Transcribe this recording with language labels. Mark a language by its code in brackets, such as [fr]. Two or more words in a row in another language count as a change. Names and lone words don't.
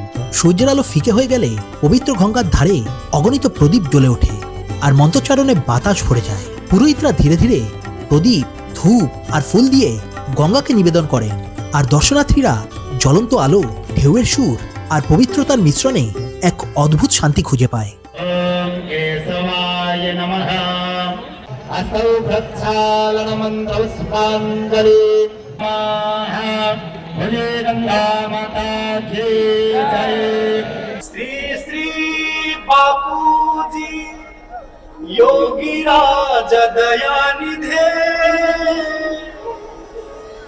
[bn] সূর্যের আলো ফিকে হয়ে গেলে পবিত্র গঙ্গার ধারে অগণিত প্রদীপ জ্বলে ওঠে, আর মন্ত্রোচ্চারণে বাতাস ভরে যায়। পুরোহিতরা ধীরে ধীরে প্রদীপ, ধূপ আর ফুল দিয়ে গঙ্গাকে নিবেদন করেন, আর দর্শনার্থীরা জ্বলন্ত আলো, ঢেউয়ের সুর আর পবিত্রতার মিশ্রণে এক অদ্ভুত শান্তি খুঁজে পায়। [sa] असौ प्रक्षालनमन्त्रपुष्पाञ्जलि भजे [hi] गंगा माता की जय। [sa] श्री श्री बापूजी योगी राज दयानिधे